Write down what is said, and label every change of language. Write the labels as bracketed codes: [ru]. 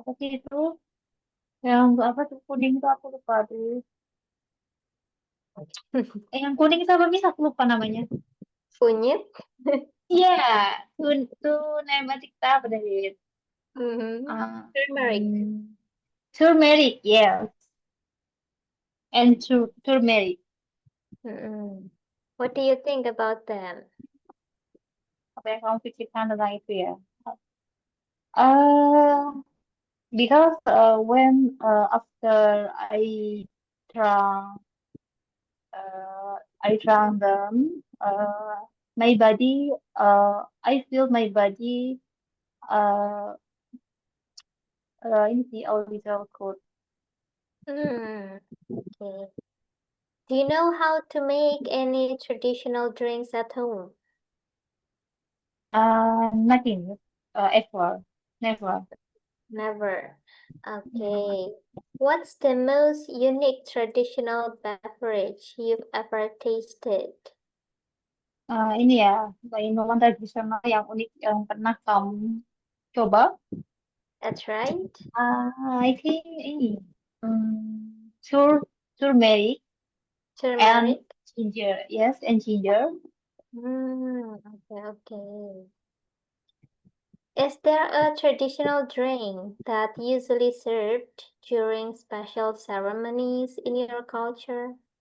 [id] apa sih itu yang apa tuh kuning tuh aku lupa tuh yang kuning itu apa mis aku lupa namanya. Kunyit? Iya, tuh nematik apa dari Mm-hmm. uh, [en] Turmeric. mm, turmeric, yes, and turmeric. Mm-mm. What do you think about them? [id] Apa yang kamu pikirkan tentang itu ya? [en] Uh, because when after drank I drank them, my body I feel my body uh, [id] ini sih [en] a little cold. Mm, okay. Do you know how to make any traditional drinks at home? Nothing ever, never. Never. Okay. What's the most unique traditional beverage you've ever tasted? [id] Ini ya, minuman tradisional yang unik yang pernah kamu coba. [en] That's right. I think ini, turmeric and Turmeric. ginger. Yes, and ginger. Okay, okay. Is there a traditional drink that usually served during special ceremonies in your culture?